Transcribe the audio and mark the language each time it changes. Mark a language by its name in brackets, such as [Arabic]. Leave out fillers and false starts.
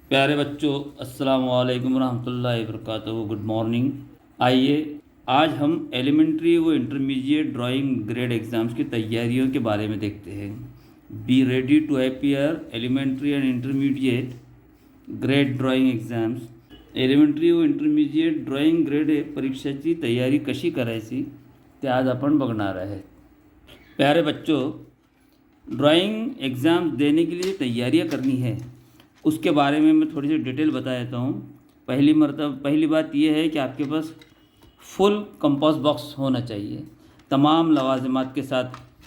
[Hindi] प्यारे बच्चों, [Arabic] अस्सलाम वालेकुम रहमतुल्लाहि वबरकातुहू। [English] Good morning. [Hindi] आइए आज हम एलिमेंट्री व इंटरमीडिएट ड्राइंग ग्रेड एग्ज़ाम्स की तैयारियों के बारे में देखते हैं। [English] Be ready to appear elementary and intermediate grade drawing exams. [Marathi] Elementary व इंटरमीडिएट ड्रॉइंग ग्रेड परीक्षेची तयारी कशी करायची ते आज आपण बघणार आहे। [Hindi] प्यारे बच्चों, ड्राइंग एग्ज़ाम देने के लिए तैयारियां करनी है, उसके बारे में मैं थोड़ी सी डिटेल बता देता हूँ। पहली बात यह है कि आपके पास फुल कंपास बॉक्स होना चाहिए, तमाम लवाजमात के साथ।